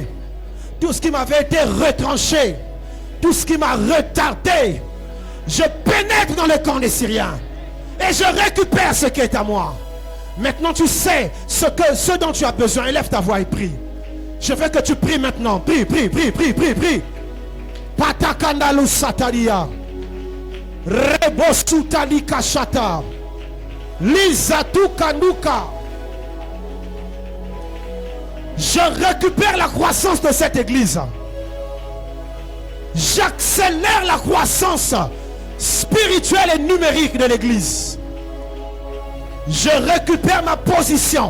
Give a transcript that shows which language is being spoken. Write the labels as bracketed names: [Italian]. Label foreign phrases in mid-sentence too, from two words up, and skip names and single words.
[French] Tout ce qui m'avait été retranché. Tout ce qui m'a retardé. Je pénètre dans le camp des Syriens. Et je récupère ce qui est à moi. Maintenant tu sais ce dont tu as besoin. Élève ta voix et prie. Je veux que tu pries maintenant. Prie, prie, prie, prie, prie, prie. Patakandalu sataria. Rebosutali kashata. Lizatu kanuka. Je récupère la croissance de cette église. J'accélère la croissance spirituelle et numérique de l'église. Je récupère ma position.